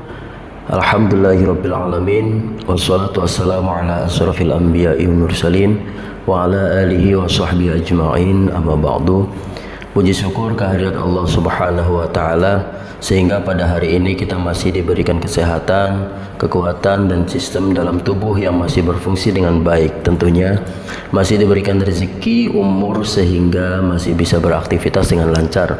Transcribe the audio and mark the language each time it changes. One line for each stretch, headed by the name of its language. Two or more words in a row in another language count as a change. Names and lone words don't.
Arabic: الحمد لله رب العالمين، والصلاة والسلام على أشرف الأنبياء والمرسلين وعلى آله وصحبه أجمعين. أما بعد.
Indonesian: Puji syukur kehadirat
Arabic: الله سبحانه وتعالى
Indonesian: sehingga pada hari ini kita masih diberikan kesehatan, kekuatan dan sistem dalam tubuh yang masih berfungsi dengan baik. Tentunya masih diberikan rezeki, umur sehingga masih bisa beraktivitas dengan lancar.